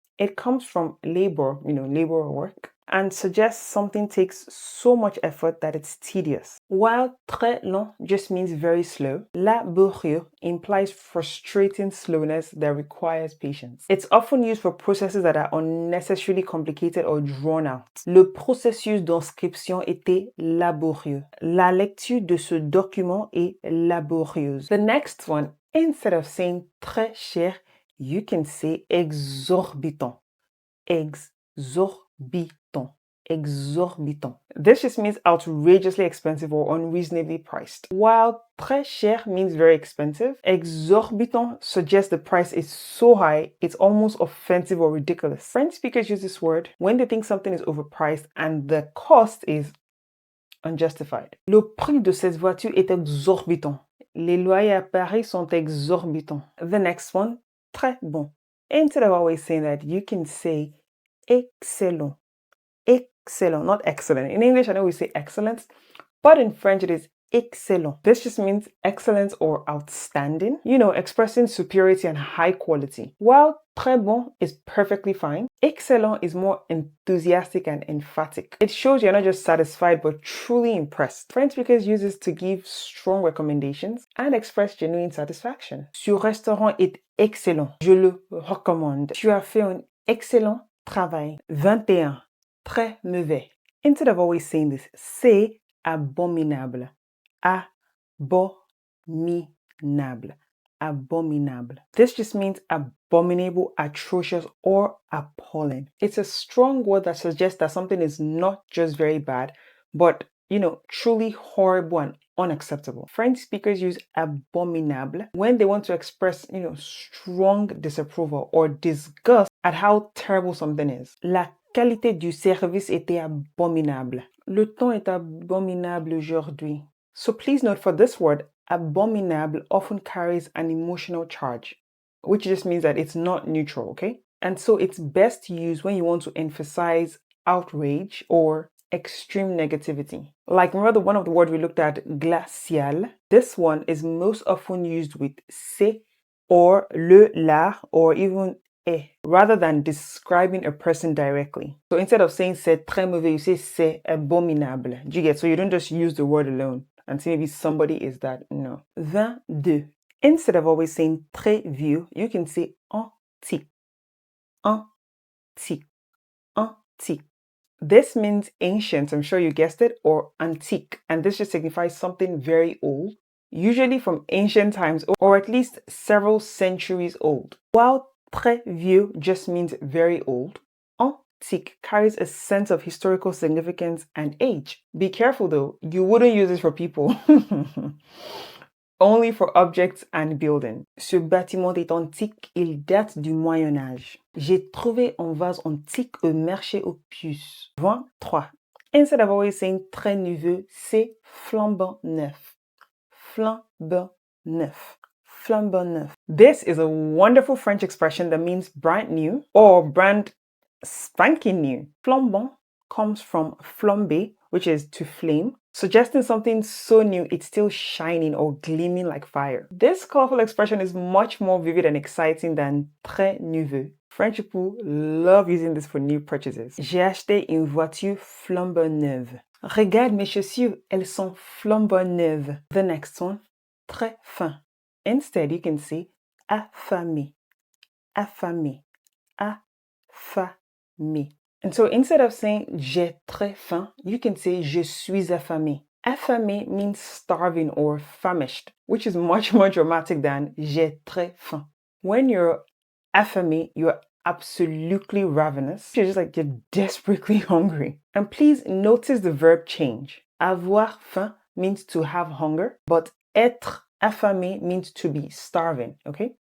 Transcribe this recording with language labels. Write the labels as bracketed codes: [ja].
[en] It comes from labor, labor or work, and suggests something takes so much effort that it's tedious. While très lent just means very slow, laborieux implies frustrating slowness that requires patience. It's often used for processes that are unnecessarily complicated or drawn out. [fr] Le processus d'inscription était laborieux. La lecture de ce document est laborieuse. [en] The next one, instead of saying très cher, you can say exorbitant. [fr] Exorbitant. Exorbitant. [en] This just means outrageously expensive or unreasonably priced. While très cher means very expensive, exorbitant suggests the price is so high it's almost offensive or ridiculous. French speakers use this word when they think something is overpriced and the cost is unjustified. [fr] Le prix de cette voiture est exorbitant. Les loyers à Paris sont exorbitants. [en] The next one, très bon. Instead of always saying that, you can say excellent. Excellent, not excellent. In English, I know we say excellence, but in French, it is excellent. This just means excellence or outstanding, expressing superiority and high quality. While Très bon is perfectly fine. Excellent is more enthusiastic and emphatic. It shows you're not just satisfied but truly impressed. French speakers use this to give strong recommendations and express genuine satisfaction. [fr] Ce restaurant est excellent. Je le recommande. Tu as fait un excellent travail. 21. Très mauvais. [en] Instead of always saying this, say abominable. [fr] Abominable. Abominable. [en] This just means abominable, atrocious, or appalling. It's a strong word that suggests that something is not just very bad, but, truly horrible and unacceptable. French speakers use abominable when they want to express, strong disapproval or disgust at how terrible something is. [fr] La qualité du service était abominable. Le temps est abominable aujourd'hui. [en] So please note for this word, abominable often carries an emotional charge, which just means that it's not neutral, okay? And so it's best to use when you want to emphasize outrage or extreme negativity. Like remember one of the words we looked at, glacial? This one is most often used with c'est or le, la, or even est, rather than describing a person directly. So instead of saying [fr] c'est très mauvais, [en] you say [fr] c'est abominable. [en] Do you get? So you don't just use the word alone and say maybe somebody is that. No. 22. Instead of always saying très vieux, you can say antique. Antique. Antique. This means ancient, I'm sure you guessed it, or antique. And this just signifies something very old, usually from ancient times or at least several centuries old. While très vieux just means very old, antique carries a sense of historical significance and age. Be careful though, you wouldn't use this for people. Only for objects and building. [fr] Ce bâtiment est antique, il date du Moyen Âge. J'ai trouvé un vase antique au marché aux puces. 23. [en] Instead of always saying très nouveau, [fr] c'est flambant neuf. Flambant neuf. Flambant neuf. [en] This is a wonderful French expression that means brand new or brand spanking new. Flambant comes from flamber, which is to flame, suggesting something so new it's still shining or gleaming like fire. This colorful expression is much more vivid and exciting than très nouveau. French people love using this for new purchases. [fr] J'ai acheté une voiture flambant neuve. Regarde mes chaussures, elles sont flambant neuves. [en] The next one, très faim. Instead, you can say affamé, affamé, affamé. And so instead of saying [fr] j'ai très faim, [en] you can say [fr] je suis affamé. [en] Affamé means starving or famished, which is much more dramatic than [fr] j'ai très faim. [en] When you're affamé, you're absolutely ravenous. You're just like you're desperately hungry. And please notice the verb change. [fr] Avoir faim [en] means to have hunger, but [fr] être affamé [en] means to be starving, okay?